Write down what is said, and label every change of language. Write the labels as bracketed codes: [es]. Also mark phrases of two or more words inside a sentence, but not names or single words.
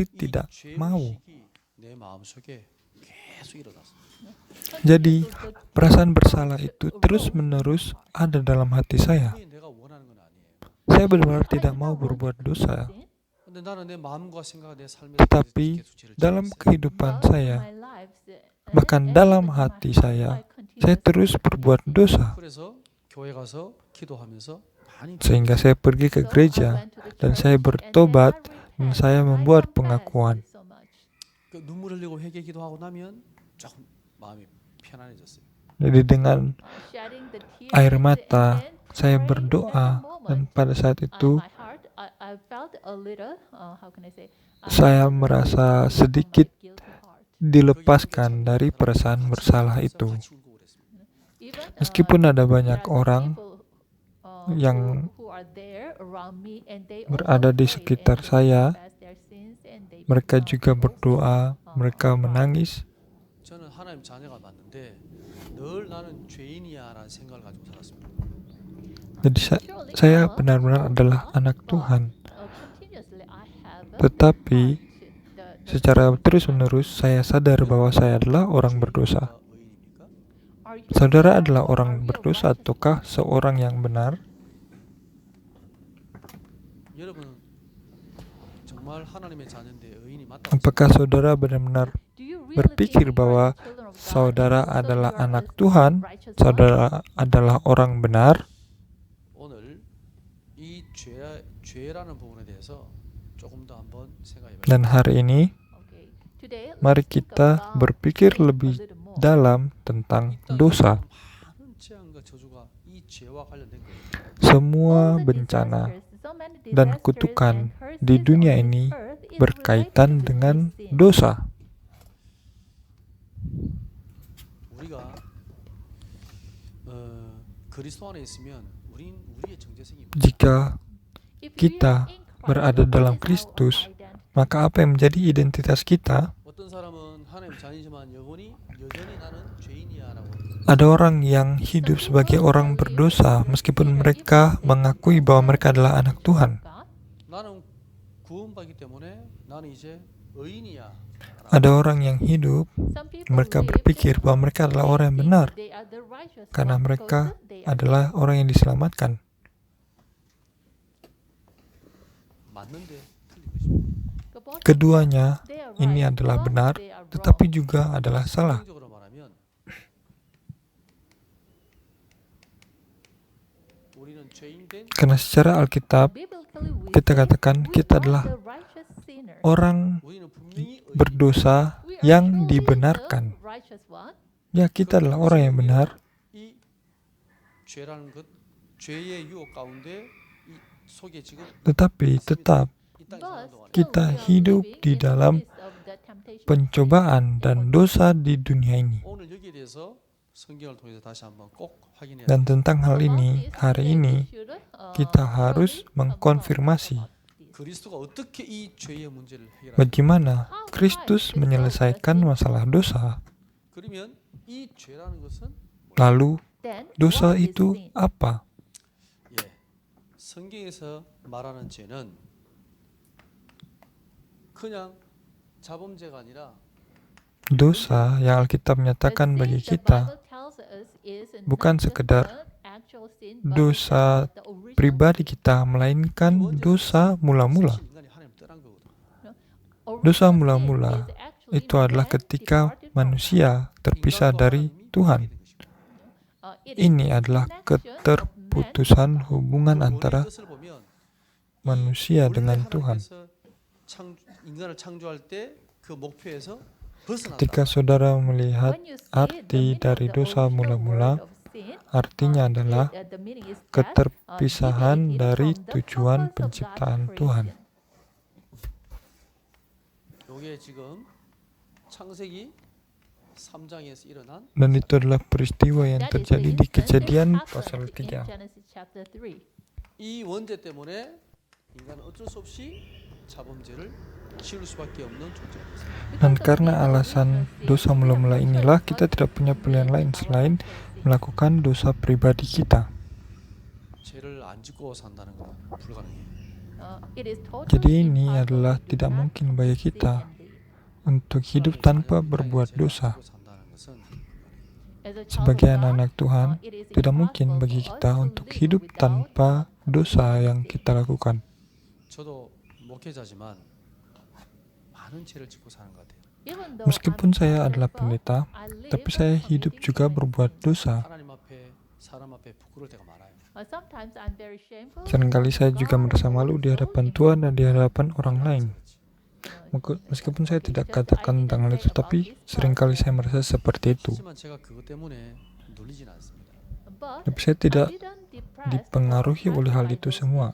[ko] 이 [id] tidak mau? [ko] 죄의식이 내 마음속에 계속 일어났어. [id] Jadi, perasaan bersalah itu terus-menerus ada dalam hati saya. [ko] 분명히 내가 원하는 건 아니에요. [id] Saya benar-benar tidak mau berbuat dosa, [ko] 근데 나는 내 마음과 생각, 내 삶에 [id] tetapi [ko] 계속 죄를 [id] dalam [ko] 지었어요. [id] kehidupan saya, bahkan dalam hati saya terus berbuat dosa. [ko] 그래서 교회 가서 기도하면서 많이 [id] Sehingga saya pergi ke gereja dan saya bertobat dan saya membuat pengakuan. [ko] 그 눈물 흘리고 회개 기도하고 나면 조금 마음이 편안해졌어요. [id] Jadi dengan air mata saya berdoa dan pada saat itu saya merasa sedikit dilepaskan dari perasaan bersalah itu. Meskipun ada banyak orang yang berada di sekitar saya, mereka juga berdoa, mereka menangis. [ko] 저는 하나님 자녀가 맞는데 늘 나는 죄인이야라는 생각을 가지고 살았습니다. [id] Jadi saya benar-benar adalah anak Tuhan. Tetapi secara terus-menerus saya sadar bahwa saya adalah orang berdosa. [ko] 의인입니까? [id] Saudara adalah orang berdosa ataukah seorang yang benar? [ko] 여러분 정말 하나님의 자녀인데 의인이 맞다. [id] Apakah saudara benar-benar berpikir bahwa saudara adalah anak Tuhan, saudara adalah orang benar? [ko] 오늘 이 죄라는 부분에 대해서 조금 더 한번 생각해 봐요. [id] Dan hari ini, mari kita berpikir lebih dalam tentang dosa. [ko] 많은 재앙과 저주가 이 죄와 관련된 거예요. [id] Semua bencana dan kutukan di dunia ini berkaitan dengan dosa. [ko] 우리가 그리스도 안에 있으면 우리의 정체성이 [id] Jika kita berada dalam Kristus, maka apa yang menjadi identitas kita? [ko] 어떤 사람은 하나님 자녀지만 여전히 나는 죄인이야라고. [id] Ada orang yang hidup sebagai orang berdosa meskipun mereka mengakui bahwa mereka adalah anak Tuhan. [ko] 나는 구원받기 때문에 나는 이제 의인이야. [id] Ada orang yang hidup, mereka berpikir bahwa mereka adalah orang yang benar karena mereka adalah orang yang diselamatkan. [ko] 맞는데 틀리고 있습니다. [id] Keduanya ini adalah benar, tetapi juga adalah salah. [ko] 성경적으로 말하면 우리는 죄인된 [id] Karena secara Alkitab, kita katakan kita adalah orang [ko] 우리는 분명히 [id] berdosa yang dibenarkan. Ya, kita adalah orang yang benar, [ko] 이 죄라는 것, 죄의 유혹 가운데 이 속에 지금 [id] tetapi tetap [ko] 이 땅에 사는 동안 [id] kita hidup di dalam pencobaan dan dosa di dunia ini. [ko] 오늘 여기에 대해서 성경을 통해서 다시 한번 꼭 확인해야 [id] Dan tentang hal ini, hari ini kita harus mengkonfirmasi [ko] 그리스도가 어떻게 이 죄의 문제를 해결하는지. [id] bagaimana Kristus menyelesaikan masalah dosa. [ko] 그러면 이 죄라는 것은 [id] Lalu, dosa itu apa? [ko] 예, 성경에서 말하는 죄는 그냥 자범죄가 아니라 [id] Dosa yang Alkitab nyatakan bagi kita bukan sekedar dosa pribadi kita, melainkan dosa mula-mula. [ko] 인간이 하나님 떠난 거거든. [id] Dosa mula-mula itu adalah ketika manusia terpisah dari Tuhan. Ini adalah keterputusan hubungan antara [ko] 것을 보면 [id] manusia dengan Tuhan. [ko] 인간을 창조할 때 그 목표에서 벗어났다. [id] Ketika saudara melihat arti dari dosa mula-mula, artinya adalah keterpisahan dari tujuan penciptaan Tuhan. [ko] 이게 지금 창세기 3장에서 일어난 [id] Dan itu adalah peristiwa yang terjadi di Kejadian pasal 3. [ko] 이 원죄 때문에 인간은 어쩔 수 없이 자범죄를 지을 수밖에 없는 존재입니다. [id] Dan karena alasan dosa mula-mula inilah kita tidak punya pilihan lain selain melakukan dosa pribadi kita. [ko] 죄를 안 짓고 산다는 건 불가능해요. [id] Jadi ini adalah tidak mungkin bagi kita untuk hidup tanpa berbuat dosa. Sebagai anak-anak Tuhan, tidak mungkin bagi kita untuk hidup tanpa dosa yang kita lakukan. [ko] 저도 목회자지만 많은 죄를 짓고 사는 것 같아요. [id] Meskipun saya adalah pendeta, tapi saya hidup juga berbuat dosa. [ko] 하나님 앞에 사람 앞에 부끄러울 때가 많아요. [id] Seringkali saya juga merasa malu di hadapan Tuhan dan di hadapan orang lain. Meskipun saya tidak katakan tentang hal itu, tapi seringkali saya merasa seperti itu. [ko] 하지만 제가 그것 때문에 눌리진 않습니다. [id] Tapi saya tidak dipengaruhi oleh hal itu semua.